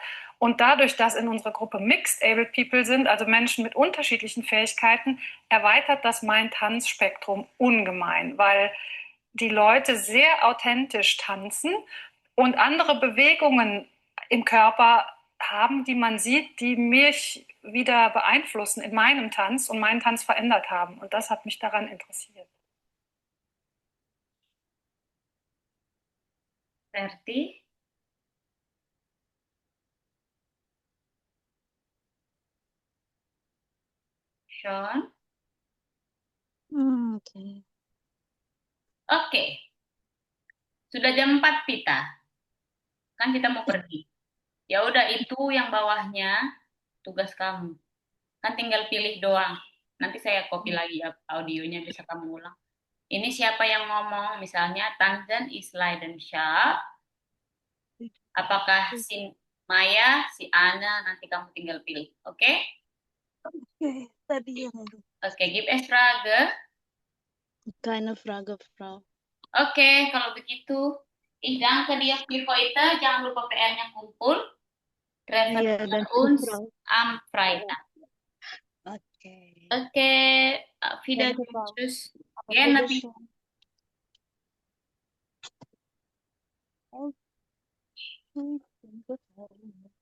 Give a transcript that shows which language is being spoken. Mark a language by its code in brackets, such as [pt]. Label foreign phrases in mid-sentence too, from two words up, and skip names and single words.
[de] Und dadurch, dass in unserer Gruppe [en] Mixed Abled People [de] sind, also Menschen mit unterschiedlichen Fähigkeiten, erweitert das mein Tanzspektrum ungemein, weil die Leute sehr authentisch tanzen und andere Bewegungen im Körper haben, die man sieht, die mich wieder beeinflussen in meinem Tanz und meinen Tanz verändert haben. Und das hat mich daran interessiert. Berti? Sean? Okay. [id] Oke. Sudah jam 4 Pita. Kan kita mau pergi. Ya udah, itu yang bawahnya tugas kamu. Kan tinggal pilih doang. Nanti saya copy lagi audionya, bisa kamu ulang. Ini siapa yang ngomong? Misalnya Tanzan, Isla, dan Syah. Apakah si Maya, si Ana, nanti kamu tinggal pilih. Oke? Okay, tadi yang Oke, [de] give Frage. keine Frage, Frau. [id] Oke, kalau begitu, [de] ich danke dir für heute. [id] Jangan lupa PR-nya kumpul. [de] Treffen [id] Iya, [de] wir [id] dan [de] uns Frau. am Freitag. Oke. Oke, auf Wiedersehen. Danke, Frau. Tschüss. Auf Gerne. Wiedersehen. Okay.